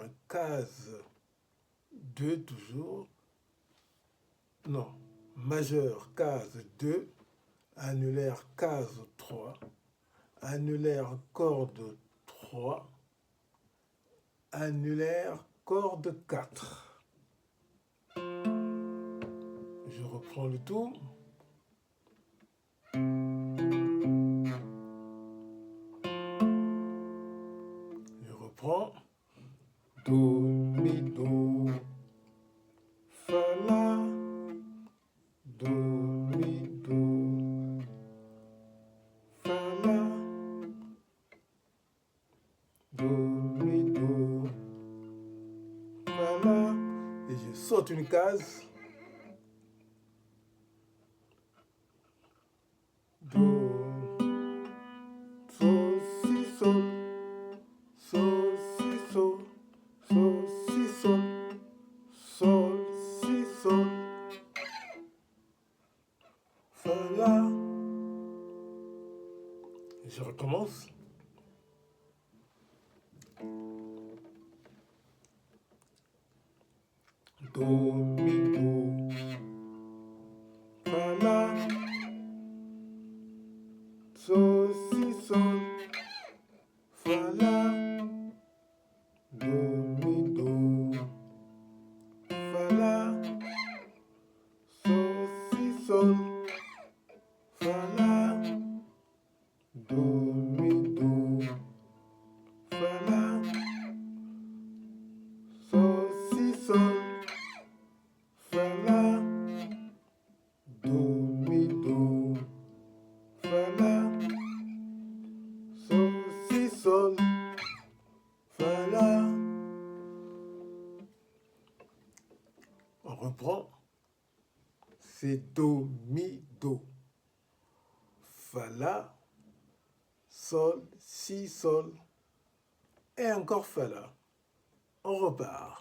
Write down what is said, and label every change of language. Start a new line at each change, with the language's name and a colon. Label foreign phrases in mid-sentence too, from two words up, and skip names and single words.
French: case 2 toujours, non, majeur, case 2, annulaire, case 3, annulaire, corde 3, annulaire, corde 4. Je reprends le tout. Je reprends. Do, mi, do, fa, la, do, mi, do, fa, la, do, mi, do, fa, la, et je saute une case. Do, sol, si, sol, sol, si, sol, sol, si, sol, sol, si, sol, fa, la. Je recommence. Do, mi, do, fa, la, sol, si, sol, fa, la, do, mi, do, fa, la, sol, si, sol, fa, la, do, mi, do, fa, la, sol, si, sol, fa, la, do, mi, do, fa, la, sol, si, sol, fa, la. On reprend. C'est do, mi, do, fa, la, sol, si, sol, et encore fa, la. On repart.